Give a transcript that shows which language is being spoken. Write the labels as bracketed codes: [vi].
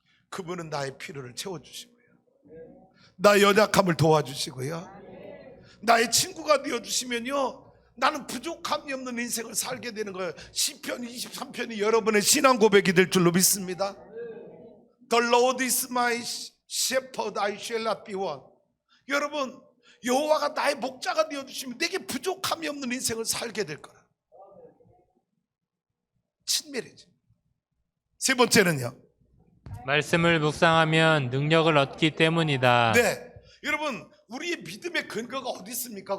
[ko] 그분은 나의 필요를 채워주시고요, 나의 연약함을 도와주시고요, 나의 친구가 되어주시면요, 나는 부족함이 없는 인생을 살게 되는 거예요. 시편 23편이 여러분의 신앙 고백이 될 줄로 믿습니다. [en] The Lord is my shepherd, I shall not be want. [ko] 여러분, 여호와가 나의 목자가 되어주시면 내게 부족함이 없는 인생을 살게 될 거라. 친밀해져. 세 번째는요, 말씀을 묵상하면 능력을 얻기 때문이다. 네, 여러분, 우리의 믿음의 근거가 어디 있습니까?